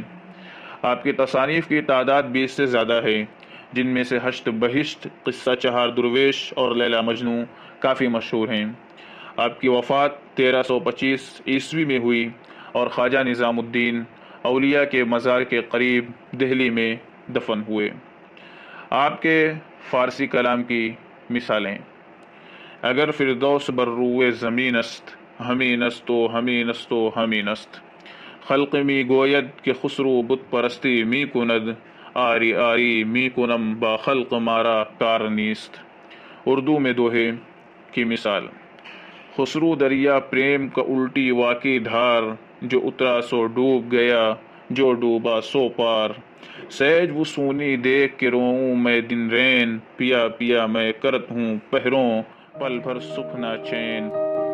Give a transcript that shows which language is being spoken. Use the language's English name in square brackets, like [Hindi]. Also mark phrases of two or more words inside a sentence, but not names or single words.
[Urdu] آپ کی تصانیف کی تعداد 20 سے زیادہ ہے، جن میں سے ہشت بہشت، قصہ چہار درویش اور لیلا مجنو کافی مشہور ہیں۔ آپ کی وفات 1325 عیسوی میں ہوئی اور خواجہ نظام الدین اولیاء کے مزار کے قریب دہلی میں دفن ہوئے۔ آپ کے فارسی کلام کی مثالیں: [Persian] اگر فردوس بر روئے زمین است، ہمین است [Urdu] و ہمین است و ہمین است۔ [Persian] خلق می گوید کہ خسرو بت پرستی می کند، آری آری می کنم با خلق مارا کار نیست۔ [Urdu] اردو میں دوہے کی مثال: خسرو دریا پریم کا الٹی واقعی دھار، جو اترا سو ڈوب گیا، جو ڈوبا سو پار۔ سیج وصونی دیکھ کے روؤں میں دن رین، پیا پیا میں کرت ہوں پہروں، پل بھر سکھ نہ چین۔